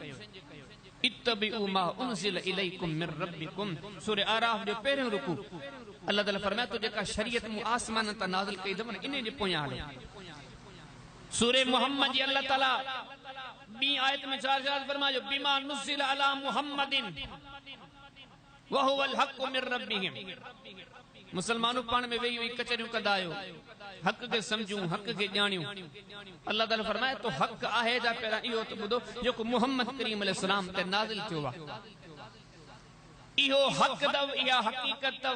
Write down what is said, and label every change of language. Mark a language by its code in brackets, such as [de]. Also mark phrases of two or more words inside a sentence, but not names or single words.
[ar] اتبعوا ما أنزل إليكم من ربكم, [sd] सूरह आराफ जो पहिरियों रुकू अल्लाह ताला फरमाए तो जेका शरीयत मूं आसमान तां नाज़िल कई अथव न, इन जे पोयां हलो। सूरह मुहम्मद जी अल्लाह ताला ॿी आयत में छा फरमायो, [ar] بما نزل على محمد وهو الحق من ربهم. [sd] मुसलमानों पाण में वेही वेही कचरियूं कंदा आहियो, हक़ खे सम्झूं, हक़ खे ॼाणियूं। अल्लाह ताला फरमाए तो हक़ आहे जा पहिरां इहो त ॿुधो जेको मुहम्मद करीम अलैहिस्सलाम ते नाज़िल थियो आहे, इहो हक़ अथव, इहा हक़ीक़त अथव।